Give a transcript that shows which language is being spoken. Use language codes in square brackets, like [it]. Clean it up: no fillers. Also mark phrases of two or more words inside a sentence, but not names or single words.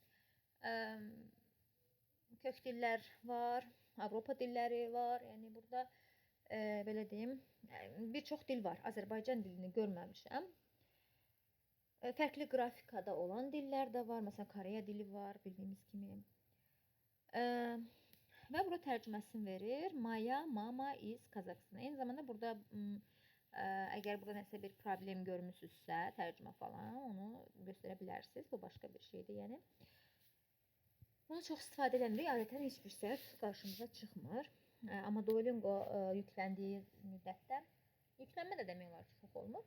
[az] Kök dillər var, Avropa dilləri var. Yəni burada belə deyim, bir çox dil var. Azərbaycan dilini görməmişəm. Fərqli qrafikada olan dillər də var. Məsələn, Koreya dili var, bildiyimiz kimi. Və burada tərcüməsini verir. [ru] Моя мама is Kazakhstan. [az] Eyni zamanda burada əgər burada nəsə bir problem görmüsünüzsə, tərcümə falan, onu göstərə bilərsiniz. Bu başqa bir şeydir, yəni. Bunu çox istifadə edəmirik. Adətən heç bir səhv qarşımıza çıxmır. Amma Duolingo yükləndiyi müddətdə, yüklənmə də demək olar ki, çox olmur.